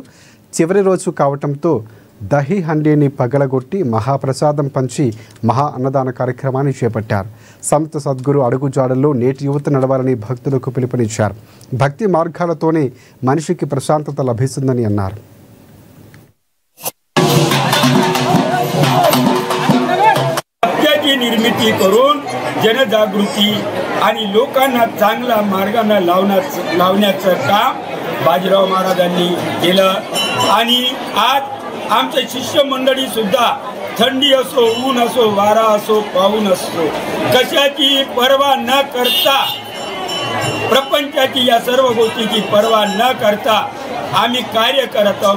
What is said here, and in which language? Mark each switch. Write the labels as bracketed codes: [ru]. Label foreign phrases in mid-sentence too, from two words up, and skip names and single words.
[te] చివరి రోజు కావటంతో దహి హండీని పగలగొట్టి మహాప్రసాదం పంచి మహా అన్నదాన కార్యక్రమాన్ని చేపట్టారు. సంత సద్గురు అడుగుజాడల్లో నేటి యువత నడవాలని భక్తులకు పిలుపునిచ్చారు. భక్తి మార్గాలతోనే మనిషికి ప్రశాంతత లభిస్తుందని అన్నారు. [mr] सत्याची निर्मिती करून जनजागृती आणि लोकांना चांगला मार्गाने लावण्याचं काम बाजीराव महाराजांनी केलं. आणि आज आमचे शिष्य मंडळी सुद्धा थंडी असो, ऊन असो, वारा असो, पाऊस असो, कशाची पर्वा न करता, प्रपंचाची या सर्व गोष्टीची पर्वा न करता आम्ही कार्य करत आहोत.